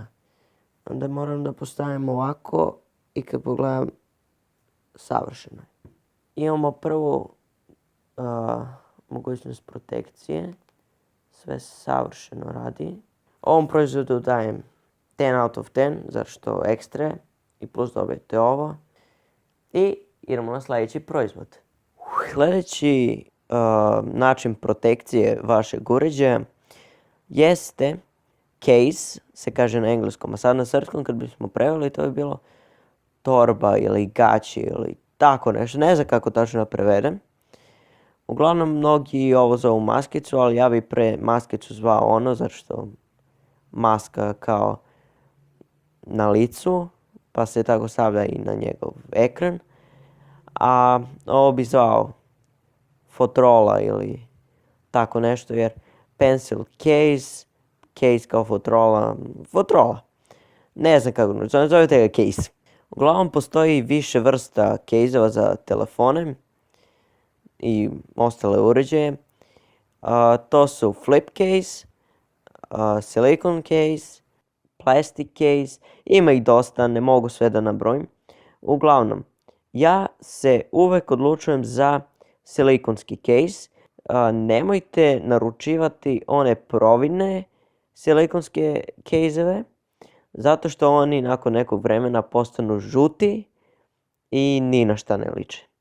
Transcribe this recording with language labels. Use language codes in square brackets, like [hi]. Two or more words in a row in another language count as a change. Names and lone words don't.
[sr] Onda moram da postavim ovako i kad pogledam, savršeno je. imamo prvu mogućnost protekcije. Sve savršeno radi. Ovom proizvodu dajem 10 [en] out of 10, [sr] zato što ekstra i plus dobijete ovo. I idemo na sljedeći proizvod. Sljedeći način protekcije vašeg uređaja jeste case, se kaže na engleskom, a sad na srpskom kad bismo preveli to bi bilo torba ili gaći ili tako nešto, ne znam kako točno da prevedem. Uglavnom mnogi ovo zovu maskicu, ali ja bi pre maskicu zvao ono, zato što maska kao na licu, pa se tako stavlja i na njegov ekran. A ovo bi zvao fotrola ili tako nešto, jer [en] pencil case, [sr] case kao fotrola. Ne znam kako, zovete ga case. Uglavnom postoji više vrsta case-ova za telefone i ostale uređaje. To su [en] flip case, silicone case, plastic case, [sr] ima ih dosta, ne mogu sve da nabrojim. Uglavnom, ja se uvek odlučujem za silikonski case. Nemojte naručivati one providne silikonske case-eve, zato što oni nakon nekog vremena postanu žuti i ni na šta ne liče.